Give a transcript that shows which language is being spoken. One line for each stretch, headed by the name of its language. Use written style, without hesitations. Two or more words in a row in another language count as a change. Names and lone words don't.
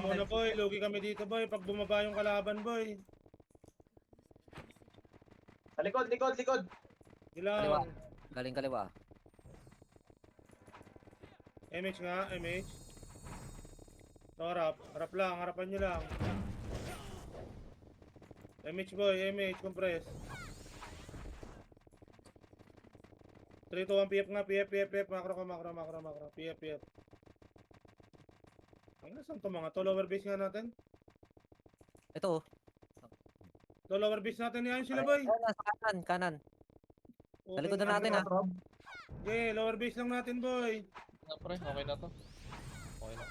Filipino: mo na boy, lugi kami dito boy, pag bumaba yung kalaban boy. Sa likod, likod, likod. Ilang. Galing kaliwa. MH nga, MH. So, harap lang, harapan nyo lang. MH boy, MH, compress. 3, 2, 1, PF nga, PF, macro ka, macro, PF. Ang nasan to mga to,
English: lower base
Filipino: nga natin. Ito. To
English: lower base
Filipino: natin, yan sila boy. Sa kanan. Sa likod na natin, ha? Okay,
English: lower base
Filipino: lang natin boy. Na pre, okay na to. Okay na.